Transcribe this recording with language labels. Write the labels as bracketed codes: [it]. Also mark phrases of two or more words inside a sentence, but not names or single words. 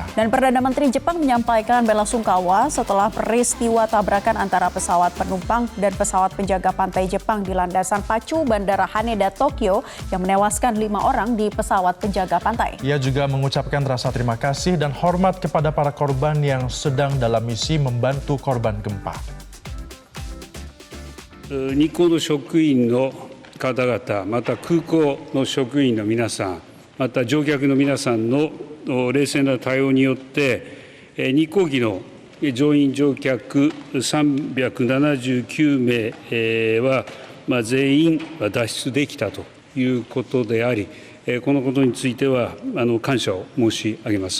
[id] Dan Perdana Menteri Jepang menyampaikan belasungkawa setelah peristiwa tabrakan antara pesawat penumpang dan pesawat penjaga pantai Jepang di landasan pacu Bandara Haneda, Tokyo yang menewaskan 5 orang di pesawat penjaga pantai. Ia juga mengucapkan rasa terima kasih dan hormat kepada para korban yang sedang dalam misi membantu korban gempa. [ja] 日航の職員の方々、また空港の職員の皆さん、また乗客の皆さんの冷静な対応によって、日航機の乗員乗客379名は、全員脱出できたということであり、このことについては感謝を申し上げます。